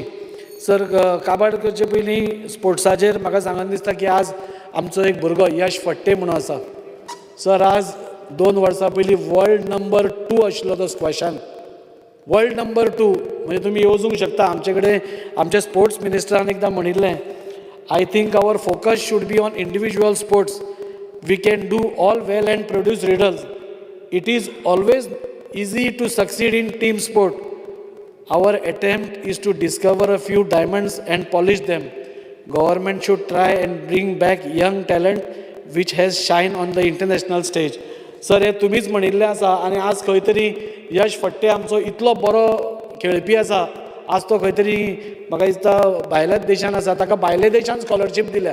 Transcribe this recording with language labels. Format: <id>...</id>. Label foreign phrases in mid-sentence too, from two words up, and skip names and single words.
<kok>सर काबाड करचे पयलीं स्पोर्ट्साचेर म्हाका सांगन दिसता की आज आमचो एक भुरगो यश फडटे म्हणून आसा. सर आज 2 वर्सां पयलीं</kok> <en>world number</en> <kok>2 आशिल्लो तो स्क्वॅशान,</kok> <en>world number</en> <kok>2. म्हणजे तुमी येवजूंक शकता. आमचे कडेन आमच्या स्पोर्ट्स मिनिस्टरान एकदां म्हणिल्लें,</kok> <en>I think our focus should be on individual sports. We can do all well and produce riddles. It is always easy to succeed in team sport. Our attempt is to discover a few diamonds and polish them. Government should try and bring back young talent which has shone on the international stage.</en> <kok>सर हे तुमीच म्हणिल्लें आसा आनी आज खंय तरी यश फडटे आमचो इतलो बरो खेळपी आसा, आज तो खंय तरी म्हाका दिसता भायल्याच देशान आसा, ताका भायल्या देशान स्कॉलरशीप दिल्या.</kok>